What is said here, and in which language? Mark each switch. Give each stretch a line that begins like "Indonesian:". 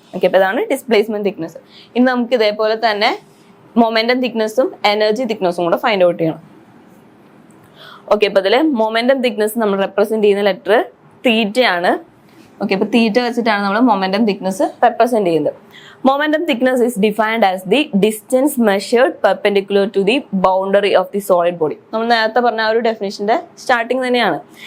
Malayalam: Okay, അപ്പോൾ ഇതാണ് displacement thickness. ഇനി നമുക്ക് ഇതേപോലെ തന്നെ മൊമെന്റം തിക്നെസ്സും എനർജി തിക്നെസ്സും കൂടെ ഫൈൻഡ് ഔട്ട് ചെയ്യണം. ഓക്കെ, അപ്പോൾ ഇതിൽ മൊമെന്റം തിക്നെസ് നമ്മൾ റെപ്രസെന്റ് ചെയ്യുന്ന ലെറ്റർ തീറ്റയാണ്. ഓക്കെ, അപ്പോൾ തീറ്റ വെച്ചിട്ടാണ് നമ്മൾ മൊമെന്റം തിക്നെസ് റെപ്രസെന്റ് ചെയ്യുന്നത്.
English: Momentum thickness is defined as the distance measured perpendicular to the boundary of the solid body.
Malayalam: നമ്മൾ നേരത്തെ പറഞ്ഞ ആ ഒരു ഡെഫിനിഷന്റെ സ്റ്റാർട്ടിങ് തന്നെയാണ്.